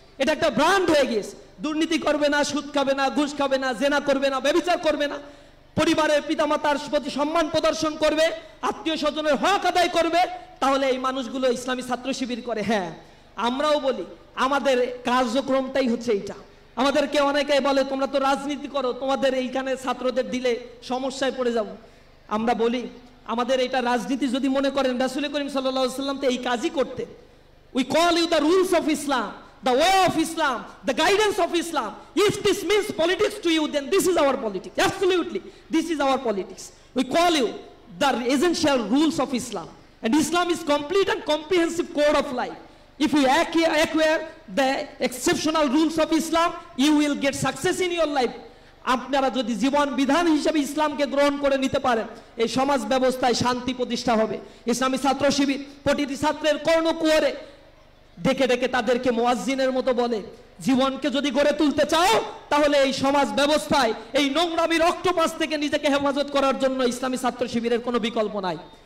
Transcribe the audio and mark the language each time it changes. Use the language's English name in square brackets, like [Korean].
[Bangla] এটা একটা ব্র্যান্ড হয়ে গিয়েছে। দুর্নীতি করবে না, সুদ খাবে না, ঘুষ খাবে না, জেনা করবে না, ব্যভিচার করবে না, পরিবারের পিতামাতার প্রতি সম্মান প্রদর্শন করবে, আত্মীয় স্বজনের হক আদায় করবে, তাহলে এই মানুষগুলো ইসলামী ছাত্র শিবির করে। হ্যাঁ, আমরাও বলি আমাদের কার্যক্রমটাই হচ্ছে এইটা। আমাদেরকে অনেকে বলে তোমরা তো রাজনীতি করো, তোমাদের এইখানে ছাত্রদের দিলে সমস্যায় পড়ে যাব। আমরা বলি আমাদের এটা রাজনীতি যদি মনে করেন, রাসূল করিম সাল্লাল্লাহু আলাইহি ওয়াসাল্লাম তো এই কাজই করতেন। [English] We call you the rules of Islam, the way of Islam, the guidance of Islam. If this means politics to you, then this is our politics. Absolutely, this is our politics. We call you the essential rules of Islam. And Islam is complete and comprehensive code of life. If you acquire the exceptional rules of Islam, you will get success in your life. [Bangla] আপনারা যদি জীবন বিধান হিসেবে ইসলামকে গ্রহণ করে নিতে পারেন, এই সমাজ ব্যবস্থায় শান্তি প্রতিষ্ঠা হবে। ইসলামী ছাত্র শিবির প্রতিটি ছাত্রের কর্ণকুহরে ডেকে ডেকে তাদেরকে মুয়াজ্জিনের মতো বলে, জীবনকে যদি গড়ে তুলতে চাও তাহলে এই সমাজ ব্যবস্থায় এই নোংরামির অক্টোপাস থেকে নিজেকে হেফাজত করার জন্য ইসলামী ছাত্র শিবিরের কোনো বিকল্প নাই।